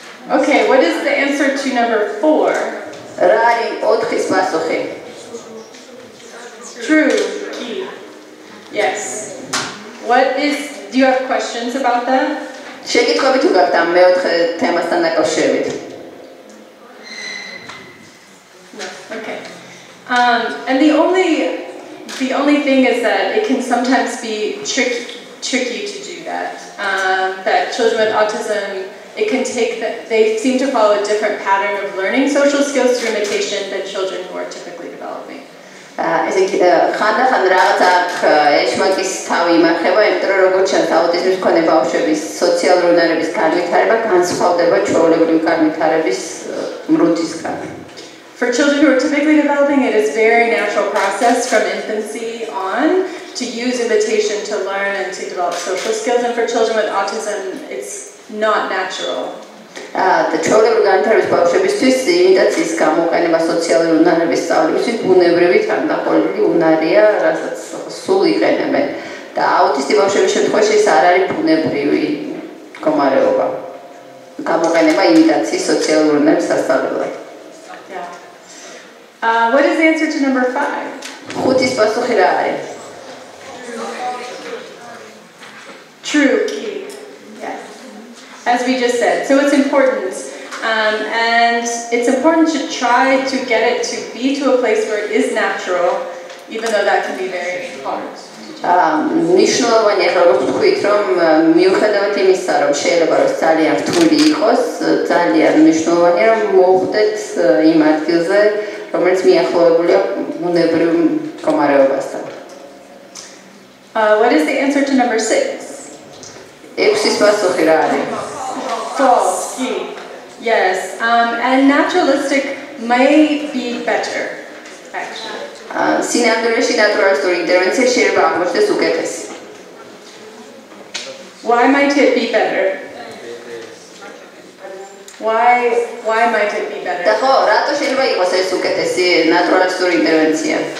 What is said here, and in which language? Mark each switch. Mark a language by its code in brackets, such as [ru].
[en] Okay, what is the answer to number 4? [ka] რა არის 4-ის პასუხი? [en] True. Key. Yes. What is? Do you have questions about that? [ka] შეკითხვები თუ გაქვთ ამ მეოთხე თემასთან დაკავშირებით? [en] No. Okay. And the only thing is that it can sometimes be tricky to do that. That children with autism, it can take they seem to follow a different pattern of learning social skills through imitation than children who are typically developing. [ka] ესე იგი ხანდახან რაღაც აქ ეშმაკის თავი იმარხება, იმიტომ რომ როგორც ჩანს აუტიზმის მქონე ბავშვების სოციალური უნარების განვითარება განსხვავდება ჩვეულებრივი განვითარების მრუდისგან. [en] For children who are typically developing, it is a very natural process from infancy on to use imitation to learn and to develop social skills. And for children with autism, it's not natural. [ka] და ჩვეულებრივი განვითარების ბავშვებისთვის იმიტაციის გამოყენება სოციალური უნარების სწავლისთვის ბუნებრივი თანდაყოლილი უნარია, რასაც სულ იყენებენ. და აუტისტი ბავშვების შემთხვევაში ეს არ არის ბუნებრივი მდგომარეობა. გამოყენება იმიტაციის სოციალური უნარების სასწავლებლად. [en] What is the answer to number 5? [ka] 5-ის პასუხი რა არის? [en] True. Key. Yes. As we just said, so it's important, and it's important to try to get it to be to a place where it is natural, even though that can be very hard. [ka] მნიშვნელოვანია როგორც ვთქვით, რომ მიუხედავად იმისა, რომ შეიძლება რომ ძალიან რთული იყოს, ძალიან მნიშვნელოვანია რომ მოხვდეთ იმ ადგილზე, რომელიც მიახლოებულია ბუნებრივ მდგომარეობასთან. [en] What is the answer to number 6? [ka] 6-ის პასუხი რა არის? [en] False. Yes, and naturalistic may be better, actually. [ka] სინამდვილეში ნატურალისტური ინტერვენცია შეიძლება აღმოჩნდეს უკეთესი. [en] Why might it be better? Why might it be better? [ka] და ხო, რატო შეიძლება იყოს ეს უკეთესი ნატურალისტური ინტერვენცია?